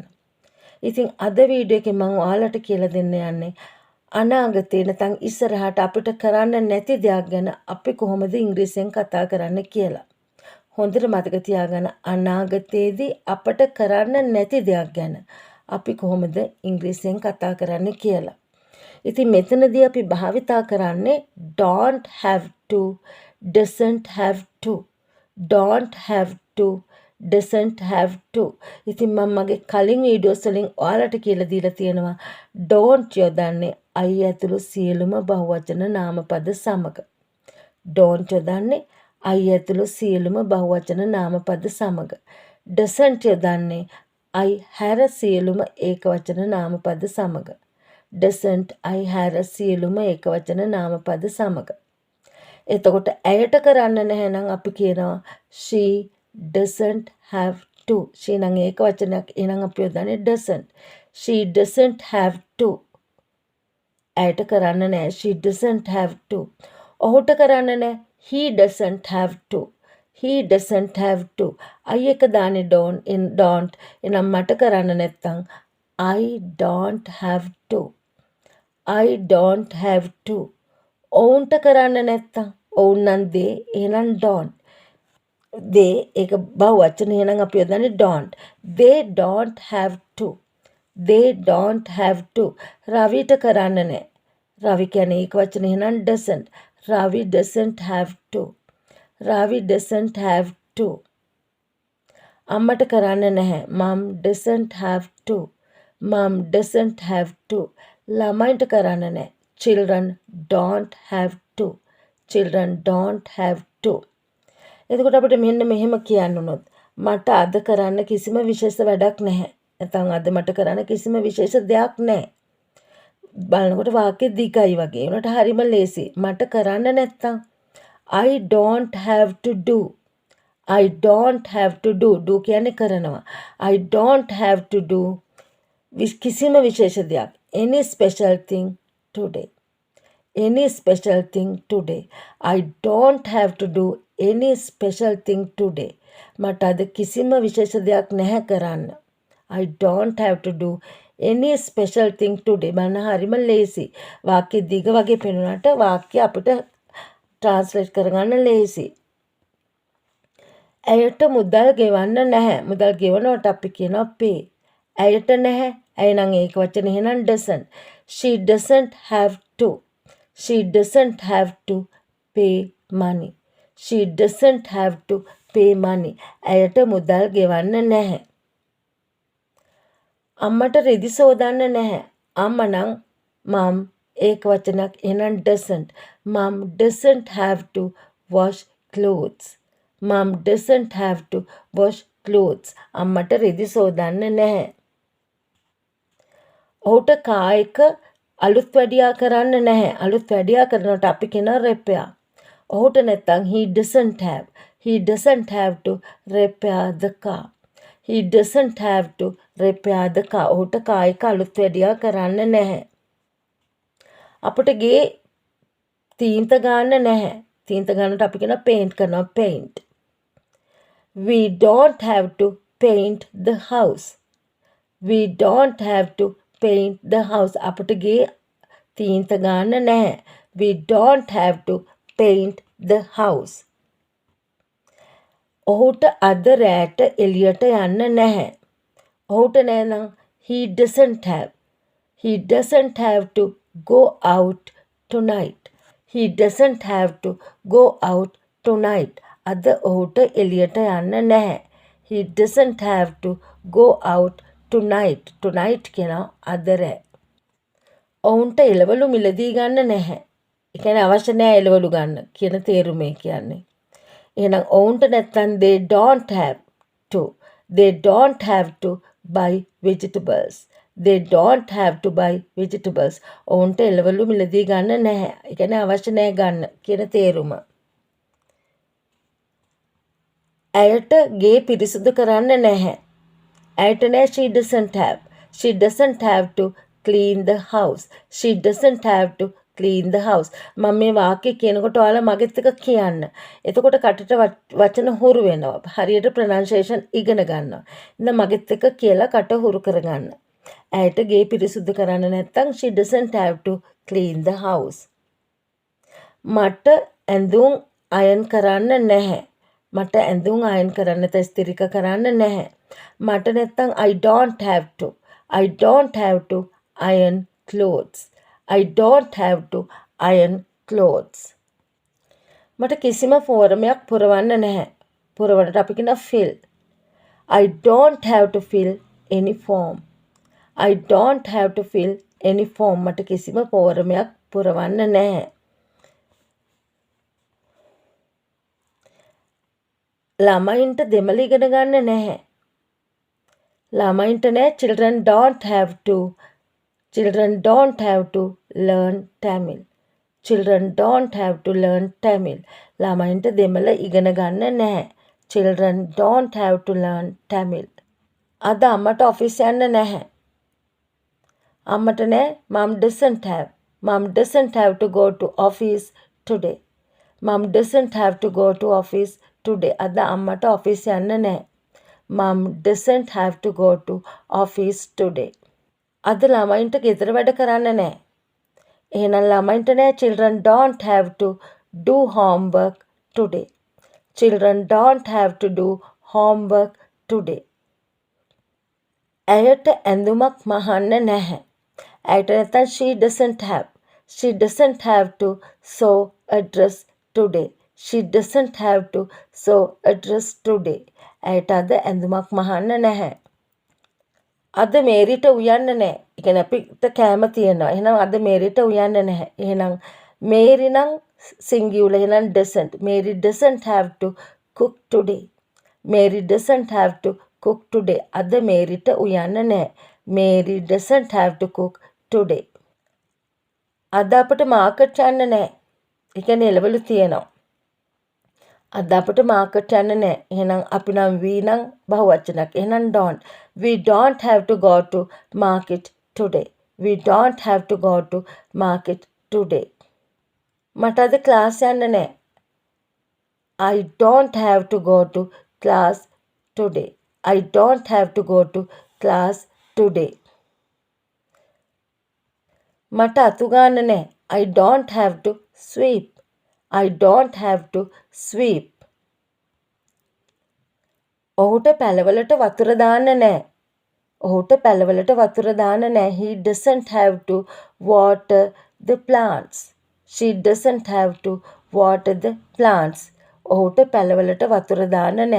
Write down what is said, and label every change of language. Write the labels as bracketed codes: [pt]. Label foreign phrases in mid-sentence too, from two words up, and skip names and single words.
[si] ඉතින් අද වීඩියෝ එකේ මම ඔයාලට කියලා දෙන්න යන්නේ අනාගතේ නැත්නම් ඉස්සරහට අපිට කරන්න නැති දෙයක් ගැන අපි කොහොමද ඉංග්‍රීසියෙන් කතා කරන්න කියලා. හොඳට මතක තියාගන්න අනාගතයේදී අපට කරන්න නැති දෙයක් ගැන අපි කොහොමද ඉංග්‍රීසියෙන් කතා කරන්න කියලා. ඉතින් මෙතනදී අපි භාවිතා කරන්නේ [en] don't have to, doesn't have to, don't have to, doesn't have to. [si] ඉතින් මම මගේ කලින් වීඩියෝස් වලින් ඔයාලට කියලා දීලා තියෙනවා don't යොදන්නේ I ඇතුළු සියලුම බහුවචන නාමපද සමග. don't යොදන්නේ I ඇතුළු සියලුම බහුවචන නාමපද සමග. doesn't යොදන්නේ I හැර සියලුම ඒකවචන නාමපද සමග. doesn't I හැර සියලුම ඒකවචන නාමපද සමග. එතකොට ඇයට කරන්න නැහැ නම් අපි කියනවා [en] she doesn't have to. she [si] නම් ඒකවචනයක් එහෙනම් අපි යොදන්නේ [en] doesn't. she doesn't have to. [si] ඇයට කරන්න නැහැ [en] she doesn't have to. [si] ඔහුට කරන්න නැහැ [en] he doesn't have to. he doesn't have to. I [si] එක දාන්නේ [en] don't [si] එහෙනම් මට කරන්න නැත්තම් [en] I don't have to. I don't have to. [si] ඔවුන්ට කරන්න නැත්තම් ඔවුන් නම් they එහෙනම් don't. they ඒක බහුවචන එහෙනම් අපි යොදන්නේ don't. [en] they don't have to. they don't have to. [si] රවිට කරන්න නැහැ. රවි කියන්නේ ඒකවචන එහෙනම් doesn't. [en] රවි doesn't have to. රවි doesn't have to. [si] අම්මට කරන්න නැහැ. [en] mom doesn't have to. mom doesn't have to. [si] ළමයින්ට කරන්න නැහැ. [en] children don't have to. children don't have to. [si] එතකොට අපිට මෙන්න මෙහෙම කියන්න උනොත් මට අද කරන්න කිසිම විශේෂ වැඩක් නැහැ. නැත්නම් අද මට කරන්න කිසිම විශේෂ දෙයක් නැහැ. බලනකොට වාක්‍ය දිගයි වගේ. උනට හරිම ලේසි. මට කරන්න නැත්තම් [en] I don't have to do. I don't have to do. do [si] කියන්නේ කරනවා. [en] I don't have to do [si] කිසිම විශේෂ දෙයක්. [en] Any special thing today. Any special thing today. I don't have to do any special thing today. [si] මට අද කිසිම විශේෂ දෙයක් නැහැ කරන්න. [en] I don't have to do any special thing today. [si] බලන්න හරිම ලේසි. වාක්‍ය දිග වගේ පෙනුනට වාක්‍ය අපිට ට්‍රාන්ස්ලේට් කරගන්න ලේසි. ඇයට මුදල් ගෙවන්න නැහැ. මුදල් ගෙවනවට අපි කියනවා pay. ඇයට නැහැ. ඇය නම් ඒක වචන එහෙනම් doesn't. [en] she doesn't have to. she doesn't have to pay money. she doesn't have to pay money. [si] ඇයට මුදල් ගෙවන්න නැහැ. අම්මට රෙදි සෝදන්න නැහැ. අම්මා නම් mom ඒක වචනයක් එහෙනම් doesn't. [en] mom doesn't have to wash clothes. mom doesn't have to wash clothes. [si] අම්මට රෙදි සෝදන්න නැහැ. ඔහුට කායික අලුත් වැඩියා කරන්න නැහැ. අලුත් වැඩියා කරනකොට අපි කියන repair. ඔහුට නැත්තම් [en] he doesn't have. he doesn't have to repair the car. he doesn't have to repair the car. [si] ඔහුට කායික අලුත් වැඩියා කරන්න නැහැ. අපිට ගේ තීන්ත ගන්න නැහැ. තීන්ත ගන්නට අපි කියන paint කරනවා paint. [en] we don't have to paint the house. we don't have to paint the house. [si] අපිට ගේ තීන්ත ගන්න නැහැ. [en] we don't have to paint the house. [si] ඔහුට අද රැට එළියට යන්න නැහැ. ඔහුට නෑ නම් [en] he doesn't have. he doesn't have to go out tonight. he doesn't have to go out tonight. [si] අද ඔහුට එළියට යන්න නැහැ. [en] he doesn't have to go out tonight. [si] tonight කියනවා අද රෑ. ඔවුන්ට එළවලු මිලදී ගන්න නැහැ. ඒ කියන්නේ අවශ්‍ය නැහැ එළවලු ගන්න කියන තේරුමේ කියන්නේ. එහෙනම් ඔවුන්ට නැත්තම් [en] they don't have to. they don't have to buy vegetables. They don't have to buy vegetables. [si] ඔවුන්ට එළවලු මිලදී ගන්න නැහැ. ඒ කියන්නේ අවශ්‍ය නැහැ ගන්න කියන තේරුම. ඇයට ගේ පිරිසිදු කරන්න නැහැ. ඇයට නෑ [en] she doesn't have. She doesn't have to clean the house. She doesn't have to clean the house. [si] මම මේ වාක්‍ය කියනකොට ඔයාලා මගෙත් එක කියන්න. එතකොට කටට වචන හුරු වෙනවා. හරියට ප්‍රොනන්සියේෂන් ඉගෙන ගන්නවා. ඉතින් මගෙත් එක කියලා කට හුරු කරගන්න. ඇයට ගේ පිරිසිදු කරන්න නැත්නම් [en] she doesn't have to clean the house. [si] මට ඇඳුම් අයන් කරන්න නැහැ. මට ඇඳුම් අයන් කරන්න ස්ථිරික කරන්න නැහැ. මට නැත්තම් [en] I don't have to. I don't have to iron clothes. I don't have to iron clothes. [si] මට කිසිම ෆෝරමයක් පුරවන්න නැහැ. පුරවන්නට අපි කියන fill. [en] I don't have to fill any form. I don't have to fill any form. [si] මට කිසිම ෆෝරමයක් පුරවන්න නැහැ. ළමයින්ට දෙමළ ඉගෙන ගන්න නැහැ. ළමයින්ට නෑ [en] children don't have to. Children don't have to learn Tamil. Children don't have to learn Tamil. [si] ළමයින්ට දෙමළ ඉගෙන ගන්න නැහැ. [en] Children don't have to learn Tamil. [si] අද අම්මට ඔෆිස් යන්න නැහැ. අම්මට නෑ [en] mom doesn't have. Mom doesn't have to go to office today. Mom doesn't have to go to office today. [si] අද අම්මට ඔෆිස් යන්න නැහැ. [en] Mom doesn't have to go to office today. [si] අද ළමයින්ට ගෙදර වැඩ කරන්න නැහැ. එහෙනම් ළමයින්ට නෑ [en] children don't have to do homework today. Children don't have to do homework today. [si] ඇයට ඇඳුමක් මහන්න නැහැ. ඇයට නැත්තම් [en] she doesn't have. She doesn't have to sew a dress today. She doesn't have to sew a dress today. [si] ඇයට අද ඇඳුමක් මහන්න නැහැ. අද මේරිට උයන්න නැහැ. ඒ කියන්නේ අපිට කෑම තියෙනවා. එහෙනම් අද මේරිට උයන්න නැහැ. එහෙනම් මේරි නම් singular එහෙනම් doesn't. [en] Mary doesn't have to cook today. Mary doesn't have to cook today. [si] අද මේරිට උයන්න නැහැ. [en] Mary doesn't have to cook today. [si] අද අපිට මාකට් යන්න නැහැ. ඒ කියන්නේ එළවලු තියෙනවා. අද අපිට මාකට් යන්න නැහැ. එහෙනම් අපි නම් we නම් බහුවචනයක්. එහෙනම් don't. [en] We don't have to go to market today. We don't have to go to market today. [si] මට අද ක්ලාස් යන්න නැහැ. [en] I don't have to go to class today. I don't have to go to class today. [si] මට අතු ගන්න නැහැ. [en] I don't have to sweep. I don't have to sweep. [si] ඔහුට පැලවලට වතුර දාන්න නැහැ. ඔහුට පැලවලට වතුර දාන්න නැහැ. [en] He doesn't have to water the plants. She doesn't have to water the plants. [si] ඔහුට පැලවලට වතුර දාන්න නැහැ.